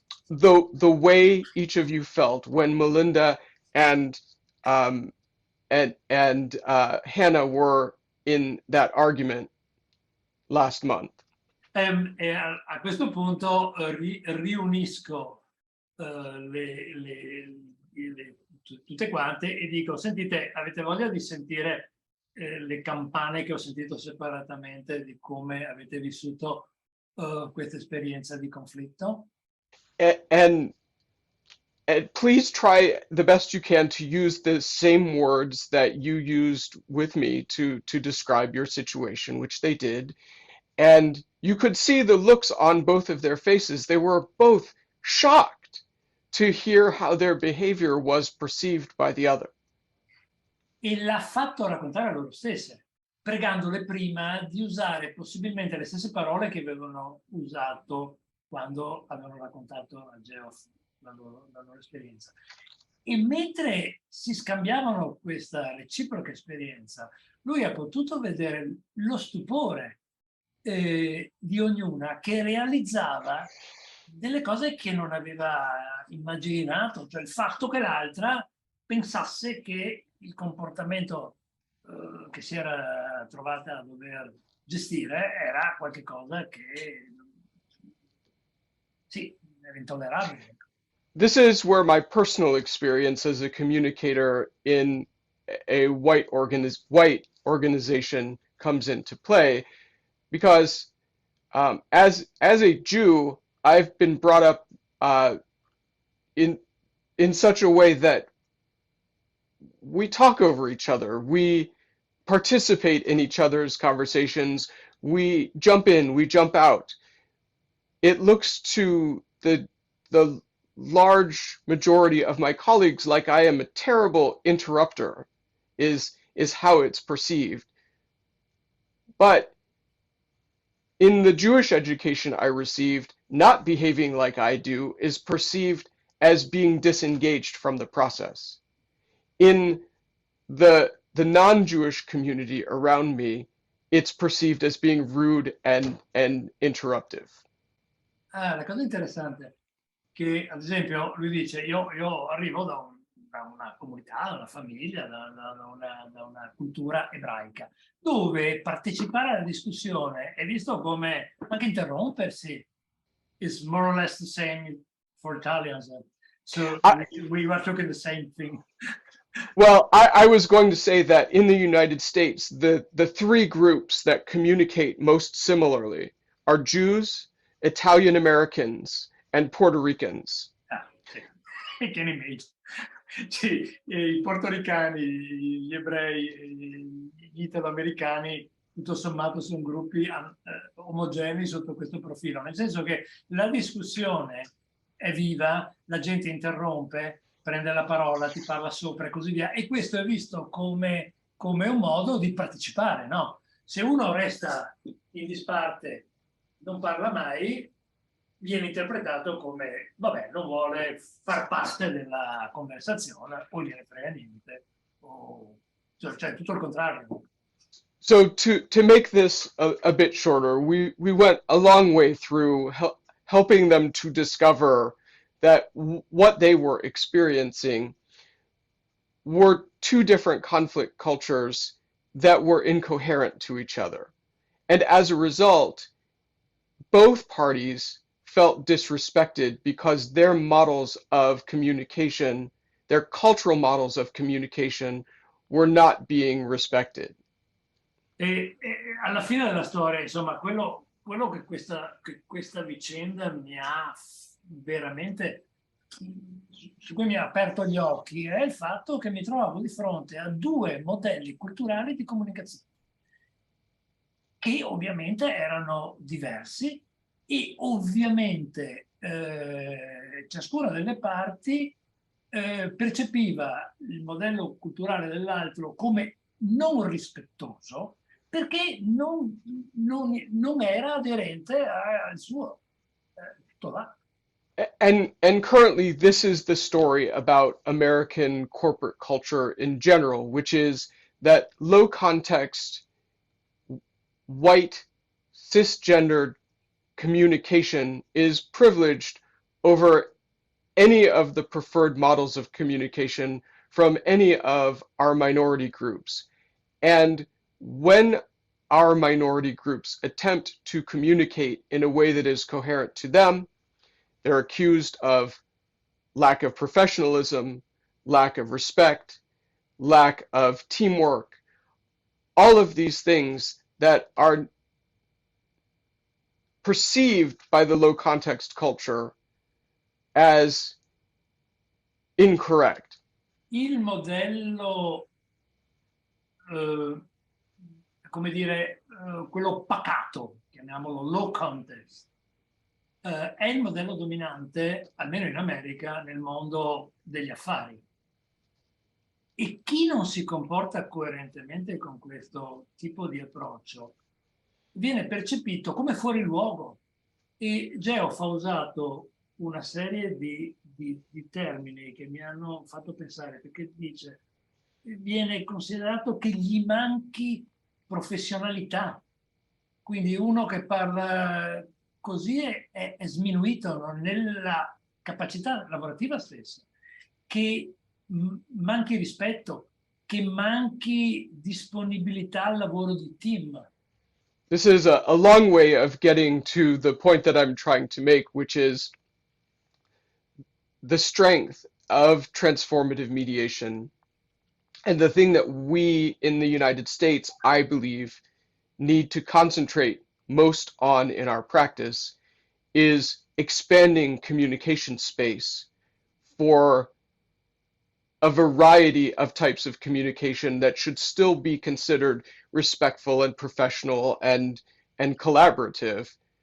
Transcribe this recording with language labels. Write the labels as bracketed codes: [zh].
[en] The way each of you felt when Melinda and Hannah were in that argument last month. [it] A questo punto riunisco tutte quante e dico, sentite, avete voglia di sentire le campane che ho sentito separatamente di come avete vissuto questa esperienza di conflitto? [en] And please try the best you can to use the same words that you used with me to describe your situation, which they did. And you could see the looks on both of their faces. They were both shocked to hear how their behavior was perceived by the other. [it] E l'ha fatto raccontare a loro stesse, pregandole prima di usare possibilmente le stesse parole che avevano usato quando avevano raccontato a Geoff la loro esperienza. E mentre si scambiavano questa reciproca esperienza, lui ha potuto vedere lo stupore di ognuna che realizzava delle cose che non aveva immaginato, cioè il fatto che l'altra pensasse che il comportamento che si era trovata a dover gestire era qualcosa che sì, era intollerabile. [en] This is where my personal experience as a communicator in a white organization comes into play, because as a Jew, I've been brought up in such a way that we talk over each other, we participate in each other's conversations, we jump in, we jump out. It looks to the large majority of my colleagues like I am a terrible interrupter, is how it's perceived. But in the Jewish education I received, not behaving like I do is perceived as being disengaged from the process. In the non-Jewish community around me, it's perceived as being rude and interruptive. [it] La cosa interessante che, ad esempio, lui dice, io arrivo da una comunità, da una famiglia, da una cultura ebraica, dove partecipare alla discussione è visto come anche interrompersi [en] is more or less the same for Italians. So we were talking the same thing. Well, I was going to say that in the United States, the three groups that communicate most similarly are Jews, Italian Americans, and Puerto Ricans. [it] Sì. Che ne immagino. Sì, i portoricani, gli ebrei, gli italoamericani, tutto sommato sono gruppi omogenei sotto questo profilo, nel senso che la discussione è viva, la gente interrompe, prende la parola, ti parla sopra e così via, e questo è visto come un modo di partecipare, no? Se uno resta in disparte, non parla mai, viene interpretato come, vabbè, non vuole far parte della conversazione, o gliene frega niente, cioè tutto il contrario. [en] So to make this a bit shorter, we went a long way through helping them to discover that what they were experiencing were two different conflict cultures that were incoherent to each other. And as a result, both parties felt disrespected because their models of communication, their cultural models of communication, were not being respected. [it] E alla fine della storia, insomma, quello che questa vicenda mi ha veramente, su cui mi ha aperto gli occhi, è il fatto che mi trovavo di fronte a due modelli culturali di comunicazione, che ovviamente erano diversi e ovviamente ciascuna delle parti percepiva il modello culturale dell'altro come non rispettoso, perché non era aderente al suo. Tutto là. [en] And currently, this is the story about American corporate culture in general, which is that low context, white, cisgendered communication is privileged over any of the preferred models of communication from any of our minority groups. And when our minority groups attempt to communicate in a way that is coherent to them, they're accused of lack of professionalism, lack of respect, lack of teamwork, all of these things that are perceived by the low context culture as incorrect. [it] Il modello, come dire, quello pacato, chiamiamolo low context, è il modello dominante, almeno in America, nel mondo degli affari. E chi non si comporta coerentemente con questo tipo di approccio viene percepito come fuori luogo. E Geoff ha usato una serie di termini che mi hanno fatto pensare, perché dice viene considerato che gli manchi professionalità. Quindi uno che parla così è sminuito nella capacità lavorativa stessa, che manchi rispetto, che manchi disponibilità al lavoro di team. [en] This is a long way of getting to the point that I'm trying to make, which is the strength of transformative mediation. And the thing that we in the United States, I believe, need to concentrate most on in our practice is expanding communication space for a variety of types of communication that should still be considered respectful and professional and collaborative.